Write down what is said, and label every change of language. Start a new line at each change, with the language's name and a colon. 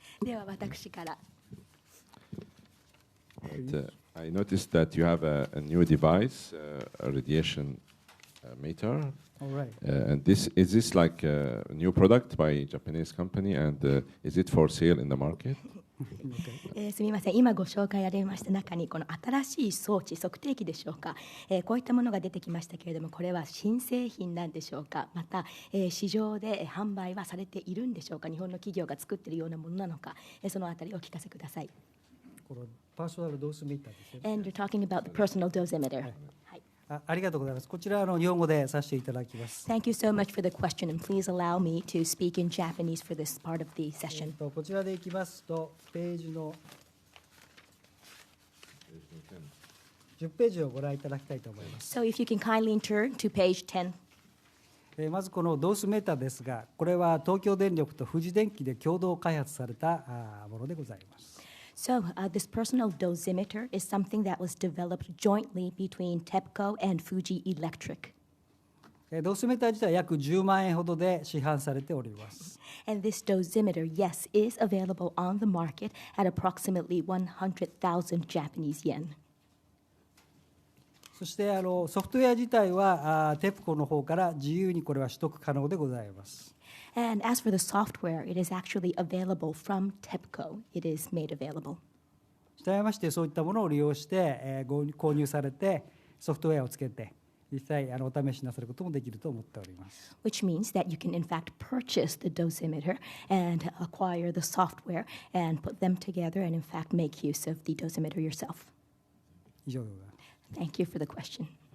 Japanese: では私から。
English: I noticed that you have a new device, a radiation meter. All right. And is this like a new product by a Japanese company, and is it for sale in the market?
Japanese: すみません、今ご紹介ありました中にこの新しい装置、測定器でしょうか、こういったものが出てきましたけれども、これは新製品なんでしょうか、また、市場で販売はされているんでしょうか、日本の企業が作っているようなものなのか、そのあたりお聞かせください。このパーソナルドースミーターですよね。
English: And you're talking about the personal dosimeter.
Japanese: はい。ありがとうございます。こちら日本語でさせていただきます。
English: Thank you so much for the question, and please allow me to speak in Japanese for this part of the session.
Japanese: こちらでいきますと、ページの10ページをご覧いただきたいと思います。
English: So if you can kindly turn to page 10.
Japanese: まずこのドースメーターですが、これは東京電力と富士電機で共同開発されたものでございます。
English: So this personal dosimeter is something that was developed jointly between TEPCO and Fuji Electric.
Japanese: ドースメーター自体は約10万円ほどで市販されております。
English: And this dosimeter, yes, is available on the market at approximately 100,000 Japanese yen.
Japanese: そしてソフトウェア自体はTEPCOの方から自由にこれは取得可能でございます。
English: And as for the software, it is actually available from TEPCO. It is made available.
Japanese: したがいましてそういったものを利用して購入されてソフトウェアをつけて実際お試しなさることもできると思っております。
English: Which means that you can in fact purchase the dosimeter and acquire the software and put them together and in fact make use of the dosimeter yourself.
Japanese: 以上でございます。
English: Thank you for the question.